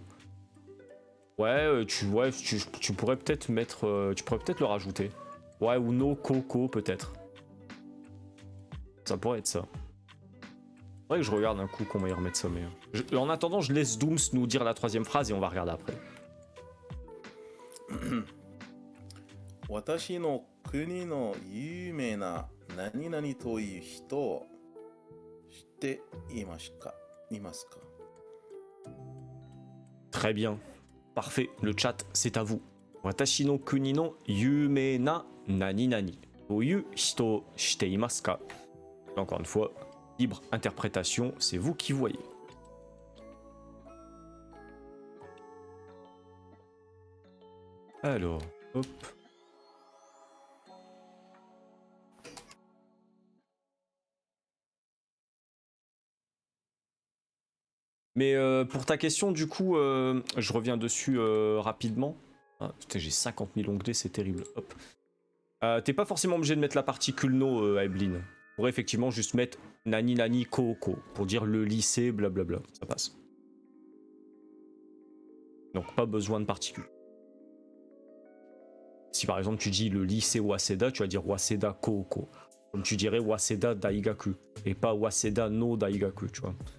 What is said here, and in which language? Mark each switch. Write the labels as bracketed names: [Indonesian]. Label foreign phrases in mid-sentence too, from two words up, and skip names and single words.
[French] Ouais, tu pourrais peut-être mettre, tu pourrais peut-être le rajouter. Ouais, ou [Japanese] の高校 [French] peut-être. Ça pourrait être ça. Faudrait que je regarde un coup comment y remettre ça, mais en attendant, je laisse Dooms nous dire la troisième phrase et on va regarder après. [Japanese] 私の国の有名な何々という人を知っていますか? [French] Très bien. Parfait, le chat, c'est à vous. [Japanese] 私の国の有名な何々という人をしていますか? [French] Encore une fois, libre interprétation, c'est vous qui voyez. Alors, hop. Mais pour ta question, du coup, je reviens dessus rapidement. Ah, putain, j'ai 50 000 onglets, c'est terrible. Hop. T'es pas forcément obligé de mettre la partie culno, Aeblin. pourrait effectivement juste mettre [Japanese] 何々高校 [French] pour dire le lycée, blablabla. Ça passe. Donc pas besoin de particules. Si par exemple tu dis le lycée Waseda, tu vas dire Waseda Koko. Comme tu dirais Waseda Daigaku. Et pas Waseda [Japanese] の大学, [French] tu vois.